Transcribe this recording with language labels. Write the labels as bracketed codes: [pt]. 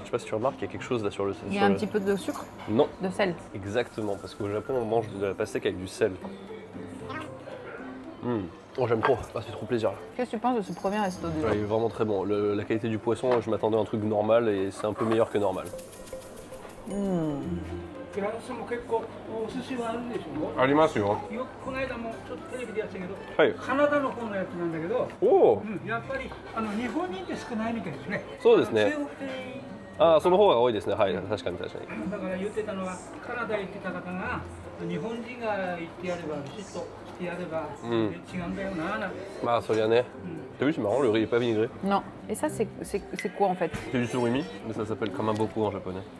[fr] Je sais pas si tu remarques, il y a quelque chose là sur le. Il y a un petit peu de sucre, Non, de sel. exactement, parce qu'au Japon, on mange de la pastèque avec du sel. Oh, j'aime trop, ça fait trop plaisir là. Qu'est-ce que tu penses de ce premier resto déjà? Ouais, il est vraiment très bon. La qualité du poisson, je m'attendais à un truc normal et c'est un peu meilleur que normal. [ja] フランスも結構お寿司はあるんでしょありますよ。よくこの間もちょっとテレビでやってたけど、はい。カナダの方のやつなんだけど、おお、やっぱり日本人って少ないみたいですね。そうですね中国系ああ、その方が多いですね。はい、確かに確かに。だから言ってたのはカナダ行ってた方が日本人が行ってやればビシッとしてやれば、違うんだよななんて。まあ、そりゃね。 [fr] T'as vu, c'est marrant, le riz est pas vinaigré. Non. Et ça, c'est quoi en fait? C'est du surimi, mais ça s'appelle kamaboko en japonais.